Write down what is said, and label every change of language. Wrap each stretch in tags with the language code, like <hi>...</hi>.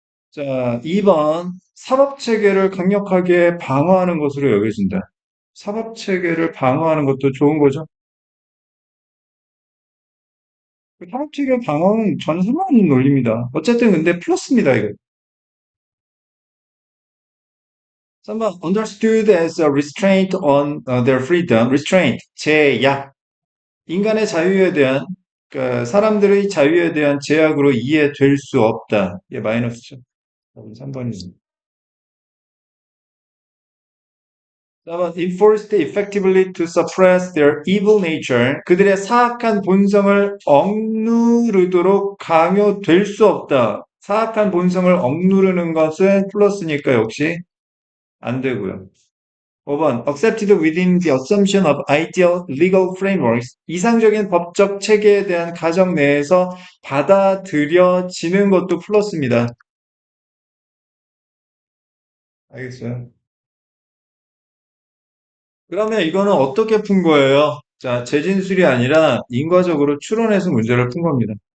<ko>자, 2번. 사법체계를 강력하게 방어하는 것으로 여겨진다. 사법체계를 방어하는 것도 좋은 거죠? 사법체계 방어는 전혀 상관없는 논리입니다. 어쨌든 근데 플러스입니다, 이거. 3번.</ko> <en>Understood as a restraint on their freedom.</en> <ko>restraint. 제약. 인간의 자유에 대한, 그 사람들의 자유에 대한 제약으로 이해될 수 없다. 이게 마이너스죠. 3번이죠.</ko> <en>4번, enforced effectively to suppress their evil nature.</en> <ko>그들의 사악한 본성을 억누르도록 강요될 수 없다. 사악한 본성을 억누르는 것은 플러스니까 역시 안 되고요.</ko> <en>5번, accepted within the assumption of ideal legal frameworks.</en> <ko>이상적인 법적 체계에 대한 가정 내에서 받아들여지는 것도 플러스입니다. 알겠어요? 그러면 이거는 어떻게 푼 거예요? 자, 재진술이 아니라 인과적으로 추론해서 문제를 푼 겁니다.</ko>